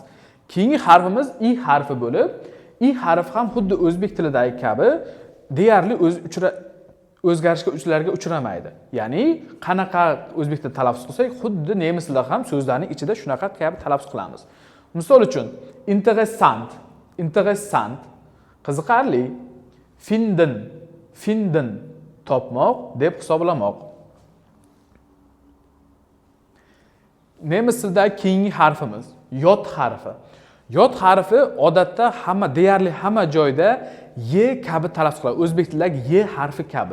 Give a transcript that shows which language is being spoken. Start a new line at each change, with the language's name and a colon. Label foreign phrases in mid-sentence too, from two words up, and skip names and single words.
Uzbek: Keyingi harfimiz I harfi bo'lib, I harfi ham xuddi o'zbek tilidagi kabi deyarli o'zgarishga uchramaydi. Ya'ni qanaqa o'zbek tilida talaffuz qilsak, xuddi nemis tilida ham so'zlarning ichida shunaqa kabi talaffuz qilamiz. Misol uchun
German: interessant, interessant,
Uzbek: qiziqarli,
German: finden, finden,
Uzbek: topmoq deb hisoblamoq. Nemis tilidagi keyingi harfimiz yot harfi. Yot harfi odatda deyarli hamma joyda y kabi talaffuz qiladi. O'zbek tilidagi y harfi kabi.